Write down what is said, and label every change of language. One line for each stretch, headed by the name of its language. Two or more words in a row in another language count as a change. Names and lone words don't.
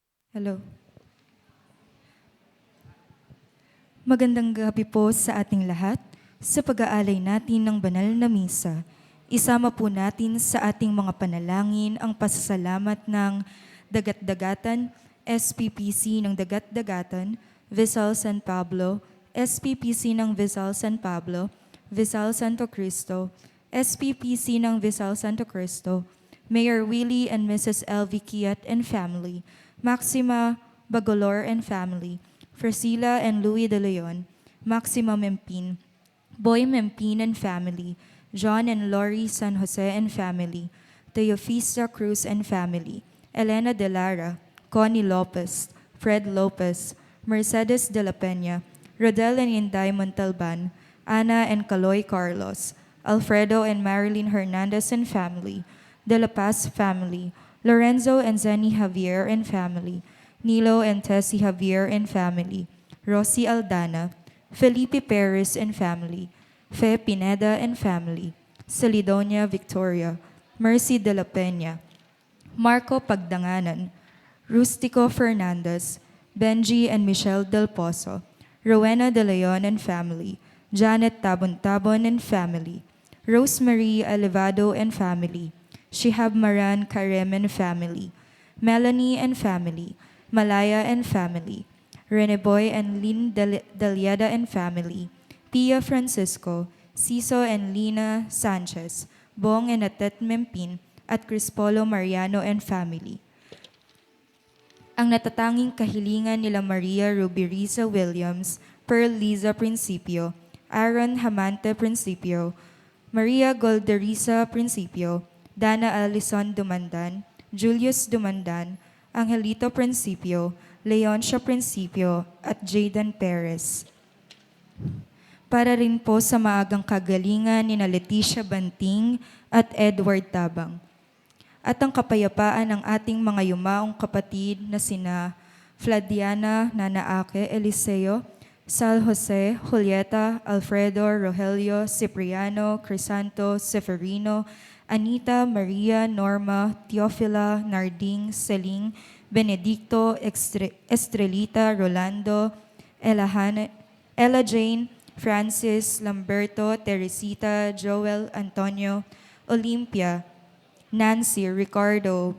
Filipino: Hello. Magandang gabi po sa ating lahat sa pag-aalay natin ng banal na misa. Isama po natin sa ating mga panalangin ang pasasalamat ng Dagat-Dagatan, SPPC ng Dagat-Dagatan, Visal San Pablo, SPPC ng Visal San Pablo, Visal Santo Cristo, SPPC ng Visal Santo Cristo,
English: Mayor Willie and Mrs. Elvie Kiat and family, Maxima Bagolor and family, Priscilla and Louis de Leon, Maxima Mempin, Boy Mempin and family, John and Lori San Jose and family, Teofista Cruz and family, Elena de Lara, Connie Lopez, Fred Lopez, Mercedes de la Peña, Rodel and Inday Montalban, Ana and Caloy Carlos, Alfredo and Marilyn Hernandez and family, De La Paz family, Lorenzo and Zenny Javier and family, Nilo and Tessie Javier and family, Rosie Aldana, Felipe Perez and family, Fe Pineda and family, Celidonia Victoria, Mercy de la Peña, Marco Pagdanganan, Rustico Fernandez, Benji and Michelle Del Pozo, Rowena de Leon and family, Janet Tabon-Tabon and family, Rosemary Elevado and family, Shihab Maran Karem and family, Melanie and family, Malaya and family, Reneboy and Lynn Daliada and family, Pia Francisco, Ciso and Lina Sanchez, Bong and Atet Mempin, at Crispolo Mariano and family.
Filipino: Ang natatanging kahilingan nila Maria Rubiriza Williams, Pearl Liza Principio, Aaron Hamante Principio, Maria Golderiza Principio, Dana Alison Dumandan, Julius Dumandan, Angelito Principio, Leoncia Principio, at Jayden Perez. Para rin po sa maagang kagalingan ni Leticia Banting at Edward Tabang. At ang kapayapaan ng ating mga yumaong kapatid na sina Fladiana Nanaake Eliseo, Sal Jose, Julieta, Alfredo, Rogelio, Cipriano, Crisanto, Seferino, Anita, Maria, Norma, Teofila, Narding, Celing, Benedicto, Estrelita, Rolando, Ella Jane, Francis, Lamberto, Teresita, Joel, Antonio, Olympia, Nancy, Ricardo,